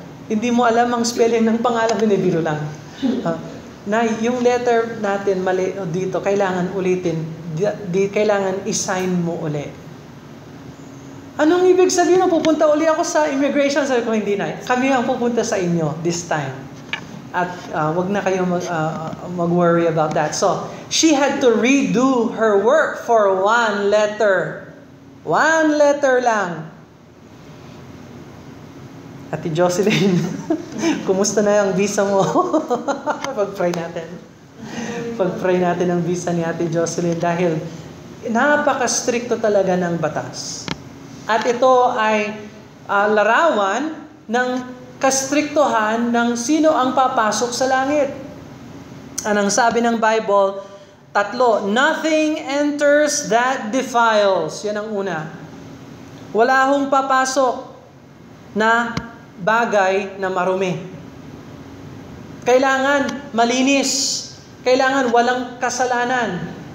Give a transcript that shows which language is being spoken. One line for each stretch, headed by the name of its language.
Filipino: Hindi mo alam ang spelling ng pangalan, binibiro lang. Nay, yung letter natin mali dito, kailangan ulitin. Kailangan i-sign mo uli. Anong ibig sabihin? Pupunta uli ako sa immigration. Sabi ko, hindi na. Kami ang pupunta sa inyo
English: this time.
Filipino: At wag na kayo mag-worry
English: about that. So, she had to redo her work for one letter. One letter lang.
Filipino: Ate Jocelyn, kumusta na yung visa mo? Pag-pray natin. Pag-pray natin ang visa ni Ate Jocelyn dahil napaka-stricto talaga ng batas. At ito ay larawan ng kastriktohan ng sino ang papasok sa langit. Anong sabi ng Bible?
English: 3, nothing enters that defiles.
Filipino: Yan ang una. Wala hong papasok na bagay na marumi. Kailangan malinis. Kailangan walang kasalanan.